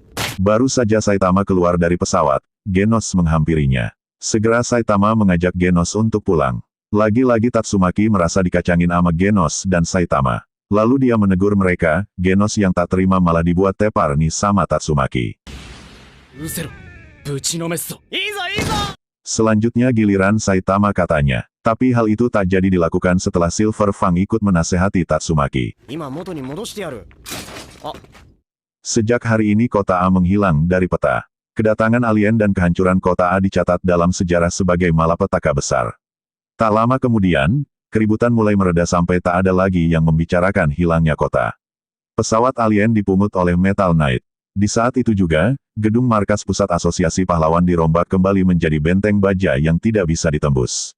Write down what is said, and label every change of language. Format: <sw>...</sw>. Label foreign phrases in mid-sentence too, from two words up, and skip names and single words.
<id>Baru saja Saitama keluar dari pesawat, Genos menghampirinya. Segera Saitama mengajak Genos untuk pulang. Lagi-lagi Tatsumaki merasa dikacangin sama Genos dan Saitama. Lalu dia menegur mereka, Genos yang tak terima malah dibuat tepar nih sama Tatsumaki.</id> <ja>うせろぶちのめすぞいいぞいいぞ</ja> <id>Selanjutnya giliran Saitama katanya. Tapi hal itu tak jadi dilakukan setelah Silver Fang ikut menasehati Tatsumaki.</id> <ja>今元に戻してやるあ</ja> <id>Sejak hari ini kota A menghilang dari peta. Kedatangan alien dan kehancuran kota A dicatat dalam sejarah sebagai malapetaka besar. Tak lama kemudian, keributan mulai mereda sampai tak ada lagi yang membicarakan hilangnya kota. Pesawat alien dipungut oleh Metal Knight. Di saat itu juga, gedung markas pusat asosiasi pahlawan dirombak kembali menjadi benteng baja yang tidak bisa ditembus.</id>